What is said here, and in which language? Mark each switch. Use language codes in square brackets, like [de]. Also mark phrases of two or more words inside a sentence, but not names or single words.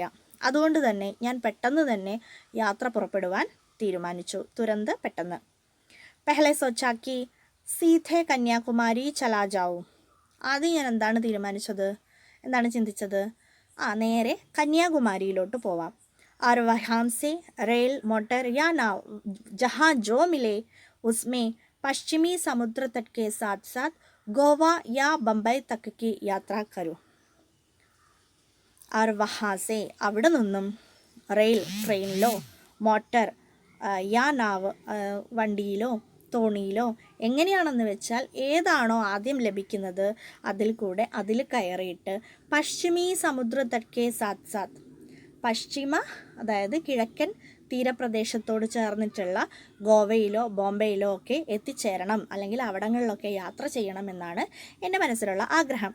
[ml] അതുകൊണ്ട് തന്നെ ഞാൻ പെട്ടെന്ന് തന്നെ യാത്ര പുറപ്പെടുവാൻ തീരുമാനിച്ചു. തുരന്ത്, പെട്ടെന്ന്. [hi] पहले सोचा कि सीधे कन्याकुमारी चला जाऊँ. [ml] ആദ്യം ഞാൻ എന്താണ് ചിന്തിച്ചത്? നേരെ കന്യാകുമാരിയിലോട്ട് പോവാം. [hi] और वहाँ से रेल, मोटर या नाव जहाँ जो मिले उसमें पश्चिमी समुद्र तट के साथ साथ गोवा या बम्बई तक की यात्रा करूँ. और वहाँ से [ml] അവിടെ നിന്നും റെയിൽ, ട്രെയിനിലോ, [hi] मोटर या नाव, [ml] വണ്ടിയിലോ തോണിയിലോ, എങ്ങനെയാണെന്ന് വെച്ചാൽ ഏതാണോ ആദ്യം ലഭിക്കുന്നത് അതിൽ കയറിയിട്ട് [hi] पश्चिमी समुद्र तट के साथ साथ, [ml] പശ്ചിമ അതായത് കിഴക്കൻ തീരപ്രദേശത്തോട് ചേർന്നിട്ടുള്ള ഗോവയിലോ ബോംബെയിലോ ഒക്കെ എത്തിച്ചേരണം, അല്ലെങ്കിൽ അവിടങ്ങളിലൊക്കെ യാത്ര ചെയ്യണമെന്നാണ് എൻ്റെ മനസ്സിലുള്ള ആഗ്രഹം.